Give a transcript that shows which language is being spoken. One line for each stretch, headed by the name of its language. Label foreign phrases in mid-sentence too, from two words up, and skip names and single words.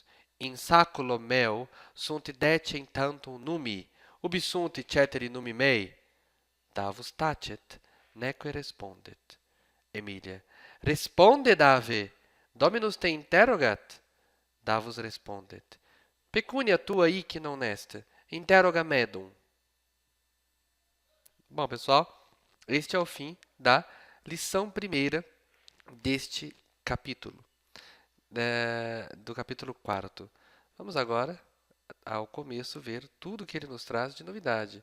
Latin: In saculo meo sunt decem tantum numi, ubi sunt ceteri numi mei? Davus tacet, neque respondet. Emilia. Responde, Dave. Dominus te interrogat. Davus respondet. Pecunia tua hic non est. Interroga medum.
Portuguese: Bom, pessoal, este é o fim da lição primeira deste capítulo, do capítulo 4º. Vamos agora, ao começo, ver tudo que ele nos traz de novidade.